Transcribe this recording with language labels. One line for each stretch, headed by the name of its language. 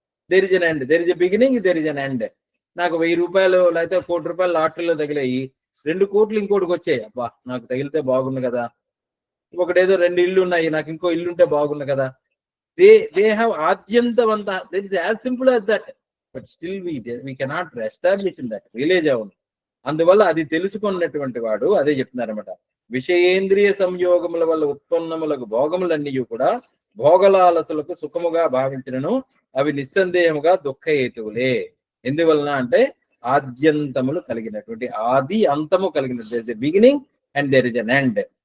English: There is an end, there is a beginning, there is an end.
Telugu: నాకు 1000 రూపాయలు లేకపోతే 1 కోటి రూపాయలు లాటరీలో తగిలాయి, 2 కోట్లు ఇంకోటికి వచ్చాయి, అబ్బా నాకు తగిలితే బాగుంది కదా. ఒకటేదో 2 ఇల్లు ఉన్నాయి, నాకు ఇంకో ఇల్లు ఉంటే బాగుంది కదా.
English: They have ఆద్యంతవంత, that is as simple as that. But still we cannot establish in that, రిలేజ్ అవును.
Telugu: అందువల్ల అది తెలుసుకున్నటువంటి వాడు అదే చెప్తున్నారన్నమాట. విషయేంద్రియ సంయోగముల వల్ల ఉత్పన్నములకు భోగములన్నీ కూడా భోగలాలసులకు సుఖముగా భావించినను అవి నిస్సందేహముగా దుఃఖ హేతువులే. ఎందువలన అంటే ఆద్యంతములు కలిగినటువంటి, ఆది అంతము కలిగినటువంటి,
English: Beginning and there is an end.